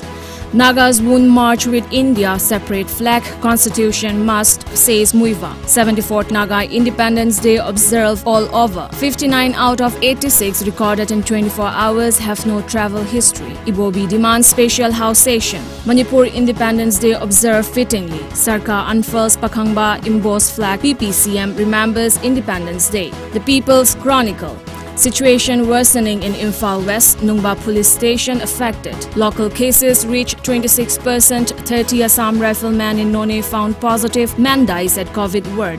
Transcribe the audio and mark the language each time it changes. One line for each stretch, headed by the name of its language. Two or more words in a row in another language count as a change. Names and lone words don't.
English: Nagas won't march with India, separate flag, constitution must, says Muiva. 74th Naga Independence Day observed all over. 59 out of 86 recorded in 24 hours have no travel history. Ibobi demands special house session. Manipur Independence Day observed fittingly. Sarkar unfurls Pakhangba embossed flag. PPCM remembers Independence Day. The People's Chronicle. Situation worsening in Imphal West, Nungba police station affected. Local cases reach 26%. 30 Assam riflemen in None found positive. Man dies at COVID ward.